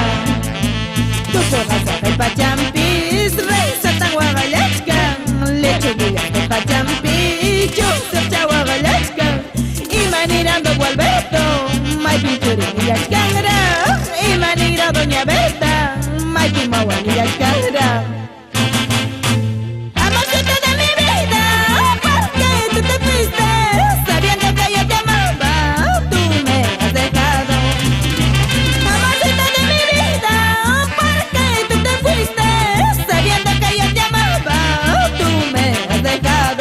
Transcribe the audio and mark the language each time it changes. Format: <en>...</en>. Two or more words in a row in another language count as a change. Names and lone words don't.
<qu>Tukuqasa pachampis, reysatan waqallachkan. Lechugullapi pachampis, chusquecha waqallachkan. Imanira don Gualberto, maypi churinillachkanra. Imanira doña Berta, maypi mawalillachkanra.</qu> <es>Amorcito de mi vida, ¿por qué tú te fuiste? Sabiendo que yo te amaba, tú me has dejado. Amorcito de mi vida, ¿por qué tú te fuiste? Sabiendo que yo te amaba, tú me has dejado.</es>